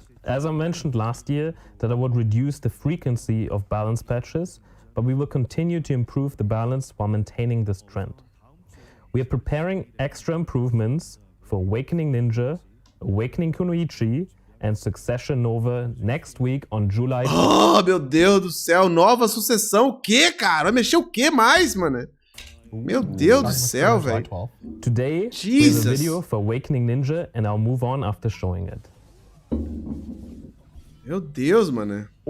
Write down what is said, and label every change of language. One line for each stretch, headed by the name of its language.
English: As I mentioned last year, that I would reduce the frequency of balance patches, but we will continue to improve the balance while maintaining this trend. We are preparing extra improvements for Awakening Ninja, Awakening Kunoichi, and Succession Nova next week on July 5th.
Portuguese: Oh, meu Deus do céu, nova sucessão. O quê, cara? Vai mexer o quê mais, mano? Meu Deus do céu, velho.
English: Today, we have a video for Awakening Ninja, and I'll move on after showing it.
Portuguese: Meu Deus, mano.